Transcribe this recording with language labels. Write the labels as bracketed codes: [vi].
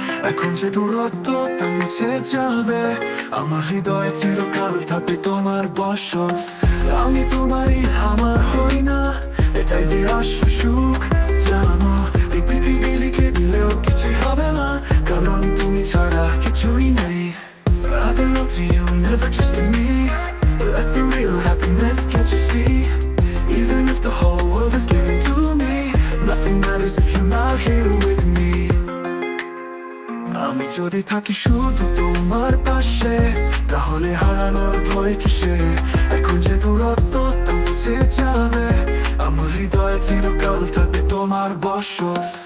[bn] এখন যে দূরত্বটা মুছে যাবে, আমার হৃদয় চিরকাল থাকবে তোমার বশত। আমি তোমারই, আমার হই না, এটাই যে আসল সুখ জানো। এই পৃথিবী লিখে দিলেও কিছুই হবে না, কারণ তুমি ছাড়া কিছুই নেই। [en] I belong to you, never just to me. That's the real happiness, can't you see? Even if the whole world is given to me, nothing matters if you're not here with me. [bn] আমি যদি থাকি শুধু তোমার পাশে, তাহলে হারানোর ভয় কিসে? এখন যে দূরত্বটা মুছে যাবে, আমার হৃদয় চিরকাল থাকবে তোমার বশত।